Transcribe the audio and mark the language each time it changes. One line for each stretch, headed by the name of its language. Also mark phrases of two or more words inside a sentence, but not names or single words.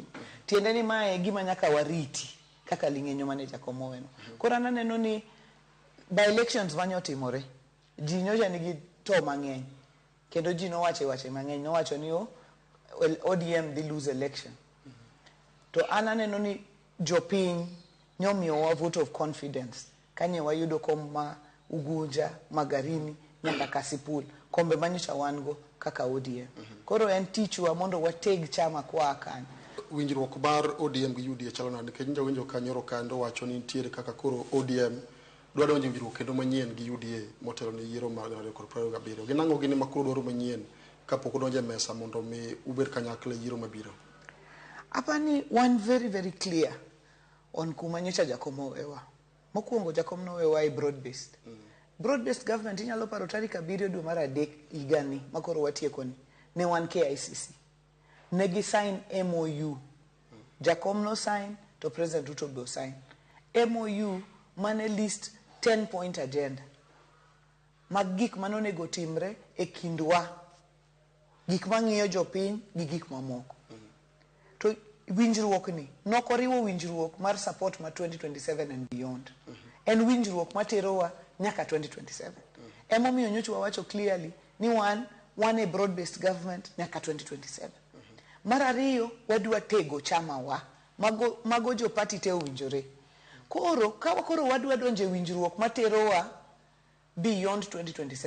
Luo (Kenya and Tanzania): Tiende ni mae gima nyaka wariti kaka ling'enyo mane jakom oweno. Koro aneno ni
English: by elections
Luo (Kenya and Tanzania): manyotimore ji nyocha nigi to mang'eny kendo ji nowache mang'eny nowacho ni ODM dhi
English: lose election.
Luo (Kenya and Tanzania): To aneno ni jopiny nyomiyo wa
English: vote of confidence
Luo (Kenya and Tanzania): kanye wayudo kom ma Ugunja, Magarini, nyaka Kasipul, kombe manyicha wango kaka ODM. Koro en tichwa mondo wateg chama kwa akany. Winjruok mar ODM gi UDA chalo nade nikech nja winjo kanyoro kando wacho ni nitiere kaka koro ODM dwa donjo winjruok kendo manyien gi UDA motelone yiero mar 2027. Ginang'o gini makoro dwaro manyien kapok odonjo e mesa mondo mi ubed kanyakla yiero mabiro? Apani
English: one very clear on
Luo (Kenya and Tanzania): kuma nyocha Jakom owewa. Mokwongo Jakom nowewa e
English: broad based. Broad based government
Luo (Kenya and Tanzania): inyalo paro tarik 7 dwe mar adek higani makoro watieko ni ne wan KICC. Negi sign MOU. Jakom no sign to President Ruto be sign. MOU mane list
English: 10-point agenda.
Luo (Kenya and Tanzania): Mag gik manonego timre e kindwa. Gik mang'iyo jopiny gi gik mamoko. To winjruok ni nokoriwo winjruok mar support ma 2027
English: and beyond.
Luo (Kenya and Tanzania): En winjruok materowa nyaka 2027. Emomiyo nyocha wacho clearly ni wan
English: a broad based government
Luo (Kenya and Tanzania): nyaka 2027. Mar ariyo wadwa tego chama wa mago jo party te winjore. Koro wadwa donje winjruok materowa beyond 2027.